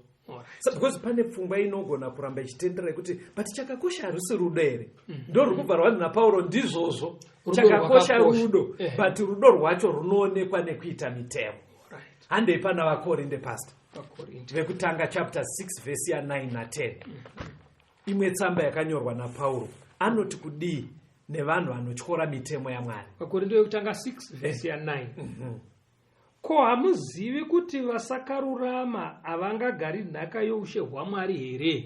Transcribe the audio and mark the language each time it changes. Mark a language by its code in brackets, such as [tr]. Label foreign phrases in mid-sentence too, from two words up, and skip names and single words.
[sn] Because pane pfungwa inogona kuramba ichitendera kuti but chakakosha harisi rudo here. Ndo ruri kubva rwadi naPauro ndizvozvo. Chakakosha rudo, but rudo rwacho runoonekwa nekuita mitemo. Handei pana vaKorinde pastor. Vekutanga chapter 6 verse ya 9 na 10. Imwe tsamba yakanyorwa naPauro anoti kudii nevanhu vanotyora mitemo yaMwari. Vakorinde vekutanga 6 verse ya 9. Ko hamuzivi kuti vasakarurama havangagari nhaka youshe hwaMwari here?